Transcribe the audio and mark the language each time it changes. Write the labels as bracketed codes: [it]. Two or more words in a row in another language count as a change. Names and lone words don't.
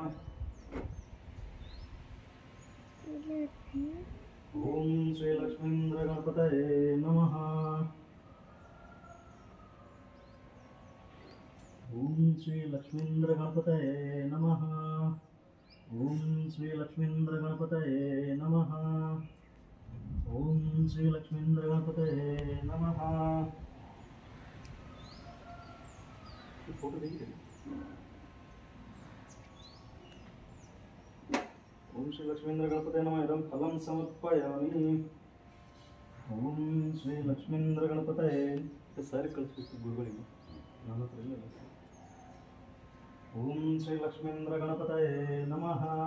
[sa] ಓಂ ಶ್ರೀ ಲಕ್ಷ್ಮೀಂದ್ರ ಗಣಪತಯೇ ನಮಃ ಓಂ ಶ್ರೀ ಲಕ್ಷ್ಮೀಂದ್ರ ಗಣಪತಯೇ ನಮಃ ಓಂ ಶ್ರೀ ಲಕ್ಷ್ಮೀಂದ್ರ ಗಣಪತಯೇ ನಮಃ ಓಂ ಶ್ರೀ ಲಕ್ಷ್ಮೀಂದ್ರ ಗಣಪತಯೇ ನಮಃ ಓಂ ಶ್ರೀ ಲಕ್ಷ್ಮೀಂದ್ರ ಗಣಪತಯೇ ನಮಃ ಇದಂ ಫಲಂ ಸಮರ್ಪಯಾಮಿ ಓಂ ಶ್ರೀ ಲಕ್ಷ್ಮೀಂದ್ರ ಗಣಪತಯೇ [kn] ಸಾರಿ ಕಳಿಸ್ಬೇಕು ಗುರುಗಳಿಗೆ ನನ್ನ ಹತ್ರ ಇಲ್ಲ [sa] ಓಂ ಶ್ರೀ ಲಕ್ಷ್ಮೀಂದ್ರ ಗಣಪತಯೇ ನಮಃ